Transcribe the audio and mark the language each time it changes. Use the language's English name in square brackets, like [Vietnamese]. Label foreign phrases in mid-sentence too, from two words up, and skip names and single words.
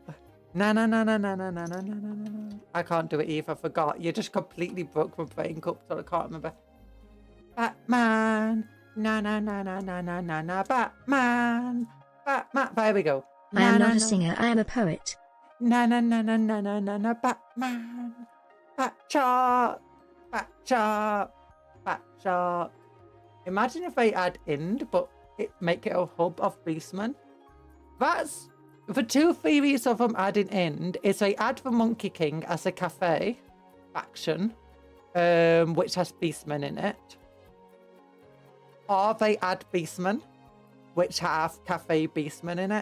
[English] Na na na na na na na na na na na. I can't do it either. I forgot. You just completely broke my brain cup, so I can't remember. Batman. Na na na na na na na na. Batman. Batman. There we go. I am not a singer. I am a poet. Na na na na na na na na. Batman. Bat shark. Bat shark. Bat shark. Imagine if they add Ind, but make it a hub of beastmen. That's the two theories of them adding Ind. Is they add the Monkey King as a cafe faction, which has beastmen in it, or they add beastmen, which have cafe beastmen in it.